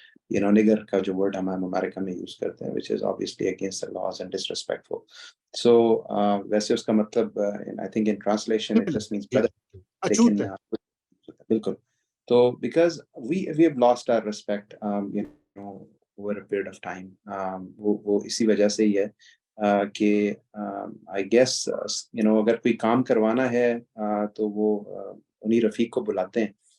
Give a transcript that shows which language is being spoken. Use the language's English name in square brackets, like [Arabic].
[Urdu] nigger کا جو word ہم امریکہ میں یوز کرتے ہیں, [English] which is obviously against the laws and disrespectful. So [Urdu] ویسے اس کا مطلب [English] I think in translation it just means brother. [Urdu] لیکن بالکل, تو [English] because we have lost our respect over a period of time, [Urdu] وہ اسی وجہ سے ہی ہے. کہ آئی گیس اگر کوئی کام کروانا ہے تو وہ انہیں رفیق کو بلاتے ہیں.